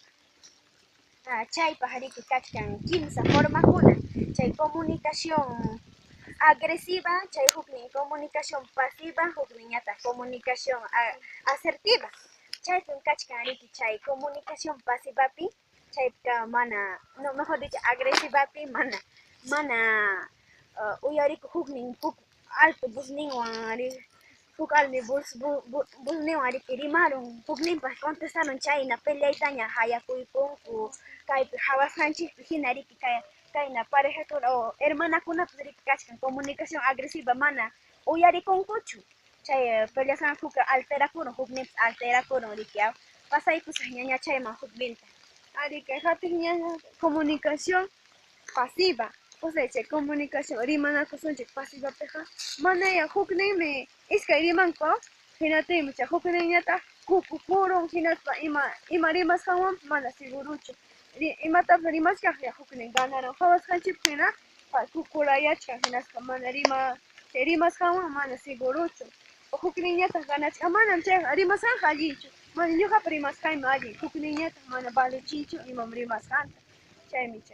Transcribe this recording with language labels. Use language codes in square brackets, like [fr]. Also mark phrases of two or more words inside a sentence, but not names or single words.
[qu] Chaypaq riki kachkan kimsa formakuna chay [es] comunicación agresiva [qu] chay huknin [es] comunicación pasiva [qu] hukninñataq [es] comunicación asertiva [qu] chaypin kachkan riki chay [es] comunicación pasivapi [qu] chayka mana [es] no mejor dicho [qu] agresivapi mana uyarikuq huknin alto vozninwan huk almi vozninwan riki rimarun hukninpas contestarun chayna peleaytaña hayakuypunku kaypi hawasqanchikpi hina riki kayna parejakuna o hermanakunapas riki kachkan [es] comunicación agresiva [qu] mana uyarikunkuchu chay peleasqan huk alterakurun hukninpas alterakurun riki pasaykusaq ñaña chayman hukninta. Arica, hatun ñaña [es] comunicación pasiva. O sea, [qu] chay comunicación rimanakusunchik pasivapiqa manaya hukninmi iskay rimanku hinatimi chay hukninñataq kurun hinaspa ima rimasqanwanpas mana seguruchu imatapas rimashkaq huknin ganaran hawasqanchikpi hina kukurayachkan hinaspa mana chay rimasqanwan mana seguruchu hukninñataq ganachika manam chay rimasqanqa allinchu mana ñuqapa rimasqaymi allin hukninñataq mana valechinchu imam rimasqanta chaymi chay.